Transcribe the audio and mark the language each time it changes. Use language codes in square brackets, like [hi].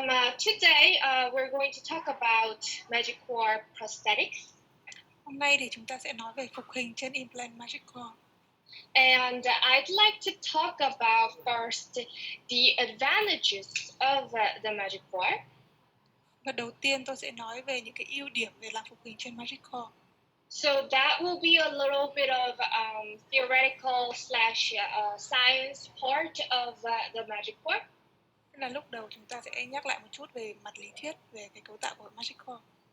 [en] Today, we're going to talk about Magic Core prosthetics. [vi] Hôm nay thì chúng ta sẽ nói về phục hình trên implant Magic Core. [en] And I'd like to talk about first the advantages of the Magic Core. [vi] Và đầu tiên tôi sẽ nói về những cái ưu điểm về làm phục hình trên Magic Core. [en] So that will be a little bit of theoretical / science part of the Magic Core. [vi] Thế là lúc đầu chúng ta sẽ nhắc lại một chút về mặt lý thuyết về cái cấu tạo của Magic Core.